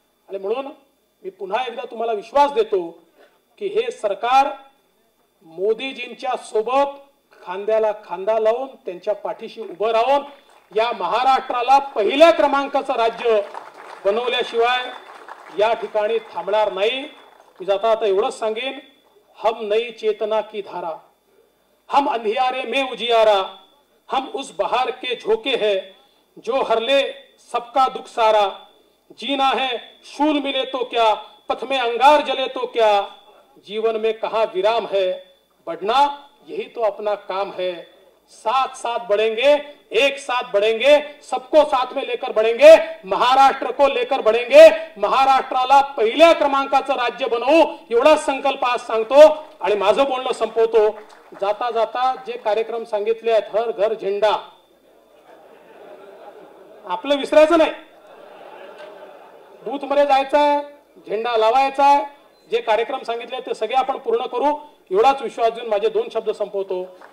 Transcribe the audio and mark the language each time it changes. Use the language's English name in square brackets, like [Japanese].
[Marathi] आणि म्हणून मी पुन्हा एकदा तुम्हाला विश्वास देतो की हे सरकार मोदीजींच्या सोबत खांद्याला खांदा लावून त्यांच्या पाठीशी उभं राहून या महाराष्ट्राला पहिल्या क्रमांकाचं राज्य बनवल्याशिवाय या ठिकाणी थांबणार नाही. मी जाता आता एवढंच सांगेन, [Hindi] हम नई चेतना की धारा, हम अंधियारे में उजियारा, हम उस बहार के झोंके हैं जो हर ले सबका दुख सारा. जीना है शूल मिले तो क्या, पथ में अंगार जले तो क्या, जीवन में कहाँ विराम है, बढ़ना यही तो अपना काम है. साथ साथ बढ़ेंगे, एक साथ बढ़ेंगे, सबको साथ में लेकर बढ़ेंगे, महाराष्ट्र को लेकर बढ़ेंगे. [Marathi] महाराष्ट्राला पहिल्या क्रमांकाचं राज्य बनवू एवढा संकल्प आज सांगतो आणि माझं बोलणं संपवतो. जाता जाता जे कार्यक्रम सांगितले आहेत, हर घर झेंडा, आपलं विसरायचं नाही. बूथ मध्ये जायचंय, झेंडा लावायचा. जे कार्यक्रम सांगितले ते सगळे आपण पूर्ण करू एवढाच विश्वास देऊन माझे 2 शब्द संपवतो.